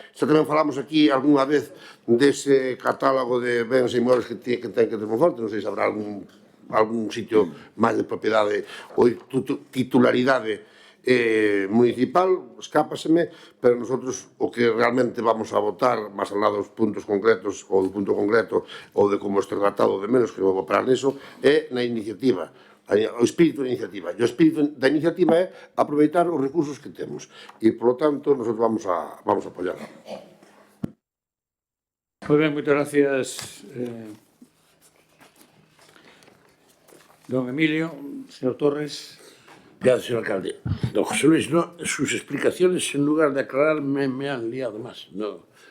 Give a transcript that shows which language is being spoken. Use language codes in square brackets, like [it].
[gl] Xa tamén falamos aquí algunha vez dese catálogo de bens e inmuebles que ten que ter Monforte, non sei se habrá algún sitio máis de propiedade ou titularidade municipal, escápaseme, pero nosotros o que realmente vamos a votar, máis al lado dos puntos concretos ou do punto concreto ou de como este tratado de menos, que non vou parar niso, é na iniciativa. o espírito da iniciativa. E o espírito da iniciativa é aproveitar os recursos que temos. E, polo tanto, nosotros vamos a apoiarla. [es] Muy bien, muchas gracias, don Emilio. Señor Torres. Gracias, señor alcalde. Don José Luis, no, sus explicaciones, en lugar de aclararme, me han liado más. No.